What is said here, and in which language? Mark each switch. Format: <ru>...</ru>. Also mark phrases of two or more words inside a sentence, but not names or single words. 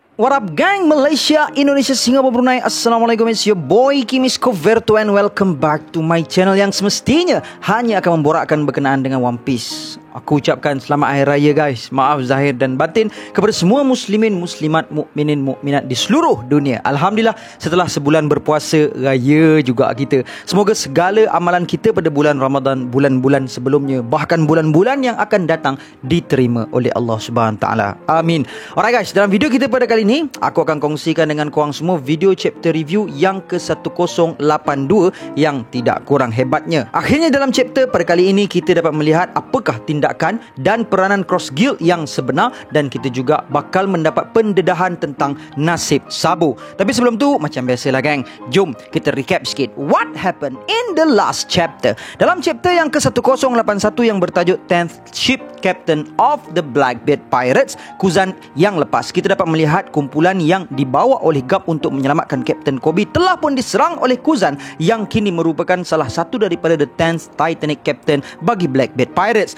<en>What up gang,</en> <ms>Malaysia, Indonesia, Singapura, Brunei. Assalamualaikum,</ms> <en>it's your boy Kimis Coverto and welcome back to my channel</en> <ms>yang semestinya hanya akan memborakkan berkenaan dengan One Piece. Aku ucapkan selamat Hari Raya guys. Maaf zahir dan batin kepada semua muslimin, muslimat, mukminin, mukminat di seluruh dunia. Alhamdulillah setelah sebulan berpuasa raya juga kita. Semoga segala amalan kita pada bulan Ramadan, bulan-bulan sebelumnya, bahkan bulan-bulan yang akan datang diterima oleh</ms> <ar>الله سبحانه تعالى.</ar> <ms>Amin.</ms> <en>Alright guys,</en> <ms>dalam video kita pada kali ini aku akan kongsikan dengan korang semua video</ms> <en>chapter review</en> <ms>yang ke-1082 yang tidak kurang hebatnya. Akhirnya dalam chapter pada kali ini kita dapat melihat apakah tindakan dan peranan Cross Guild yang sebenar, dan kita juga bakal mendapat pendedahan tentang nasib Sabo. Tapi sebelum tu, macam biasalah gang, jom kita recap sikit</ms> <en>what happened in the last chapter.</en> <ms>Dalam chapter yang ke-1081 yang bertajuk 10th Ship Captain of the Blackbeard Pirates, Kuzan yang lepas, kita dapat melihat kumpulan yang dibawa oleh Garp untuk menyelamatkan Captain Kobe telah pun diserang oleh Kuzan yang kini merupakan salah satu daripada</ms> <en>the 10th Titanic Captain</en> <ms>bagi Blackbeard Pirates.</ms>